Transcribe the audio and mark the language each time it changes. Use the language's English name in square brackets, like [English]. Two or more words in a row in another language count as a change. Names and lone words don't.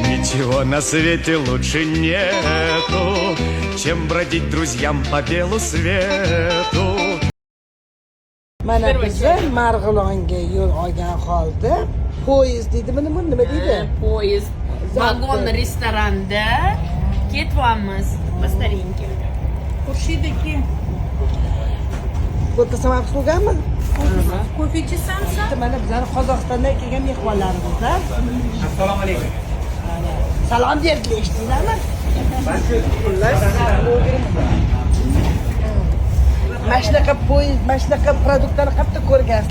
[Russian] Ничего на свете лучше нету, чем бродить друзьям по белу свету. [Uzbek] Mana biza Marg'ilonga yo'l olgan holda poyezd deydimi, nima deydi? [Russian] Поезд, вагон [Uzbek] restoranda ketyapmiz. [Russian] По старинке. [Uzbek] Xurshidiki, Bu tasavvur qilganmi? ko'fe ichasanmi? Mana bizlar Qozog'istondan kelgan mehmonlarimizlar. Assalomu alaykum. Salom berdilar, eshitdinglarmi? Mana shunaqa poyezd, mana shunaqa produktlarni qayerda ko'rgansizlar?